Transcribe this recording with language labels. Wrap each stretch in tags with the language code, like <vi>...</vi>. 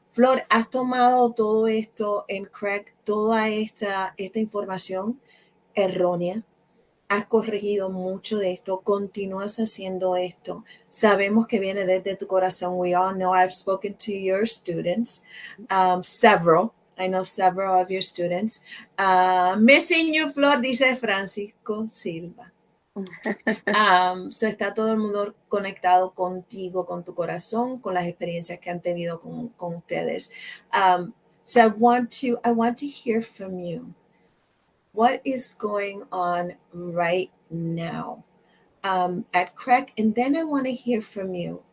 <es>Flor, ¿has tomado todo esto en crack, toda esta información errónea? Has corregido mucho de esto, continúas haciendo esto. Sabemos que viene desde tu corazón.</es> <en>We all know, I've spoken to your students, several. I know several of your students. Missing you, Flor, dice Francisco Silva.</en> <es>So está todo el mundo conectado contigo, con tu corazón, con las experiencias que han tenido con ustedes.</es> <en>So I want to hear from you. What is going on right now at Crack? And then I want to hear from you.</en>